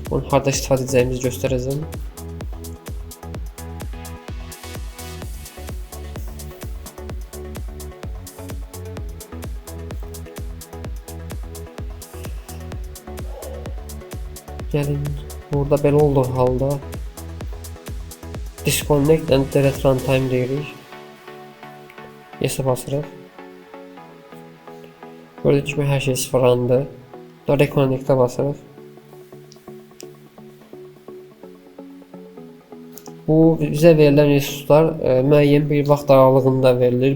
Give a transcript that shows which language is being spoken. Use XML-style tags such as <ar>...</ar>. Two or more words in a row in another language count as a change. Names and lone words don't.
<az>Bunu harda istifadə edəcəyimizi göstərəcəm. Gəlin burada belə olduğu halda</az> <en>disconnect and delete runtime</en> <az>deyirik. Yes-ə basırıq. Gördüyünüz kimi hər şey sıfırlandı. Reconnect-ə basırıq. Bu bizə verilən resurslar müəyyən bir vaxt aralığında verilir.</az>